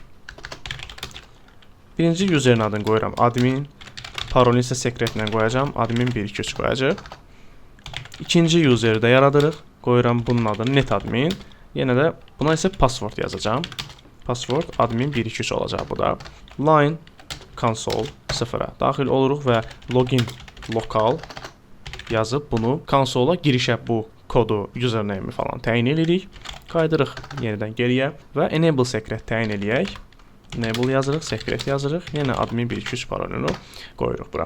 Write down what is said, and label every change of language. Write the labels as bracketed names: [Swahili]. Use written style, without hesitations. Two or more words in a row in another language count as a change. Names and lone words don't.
[Azerbaijani] Birinci userin adını qoyuram admin. Parolunu isə secretlə qoyacam. Admin 123 qoyacaq. İkinci useri də yaradırıq. Qoyuram bunun adını netadmin. Yenə də buna isə password yazacağam. Password admin 123 olacaq bu da. [English] Line console [Azerbaijani] 0-a daxil oluruq və [English] login local [Azerbaijani] yazıb bunu konsola girişə bu kodu, username-i falan təyin edirik. Qaydırıq yenidən geriyə və [English] enable secret [Azerbaijani] təyin eləyək. Enable yazırıq, secret yazırıq. Yenə admin 123 parolunu qoyuruq bura.